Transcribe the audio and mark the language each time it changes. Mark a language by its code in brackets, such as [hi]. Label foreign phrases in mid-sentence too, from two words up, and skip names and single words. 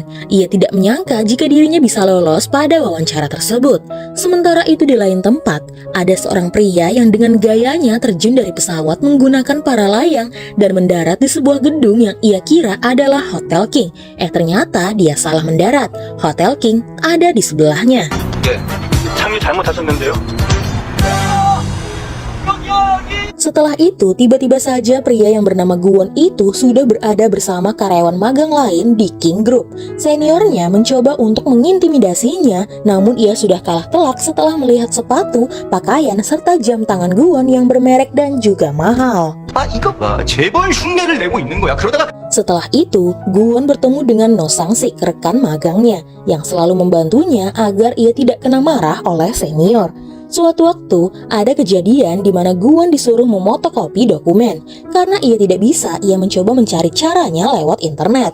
[id] Ia tidak menyangka jika dirinya bisa lolos pada wawancara tersebut. Sementara itu di lain tempat, ada seorang pria yang dengan gayanya terjun dari pesawat menggunakan para layang dan mendarat di sebuah gedung yang ia kira adalah Hotel King. Ternyata dia salah mendarat. Hotel King ada di sebelahnya. [ko] 네, 착륙 잘못하셨는데요. [id] Setelah itu, tiba-tiba saja pria yang bernama Guwon itu sudah berada bersama karyawan magang lain di King Group. Seniornya mencoba untuk mengintimidasinya, namun ia sudah kalah telak setelah melihat sepatu, pakaian, serta jam tangan Guwon yang bermerek dan juga mahal. [ko] 이거 봐, 재벌 흉내를 내고 있는 거야. 그러다가 [id] Setelah itu, Guwon bertemu dengan No Sang-sik, rekan magangnya, yang selalu membantunya agar ia tidak kena marah oleh senior. Suatu waktu, ada kejadian di mana Guwon disuruh memotokopi dokumen. Karena ia tidak bisa, ia mencoba mencari caranya lewat internet.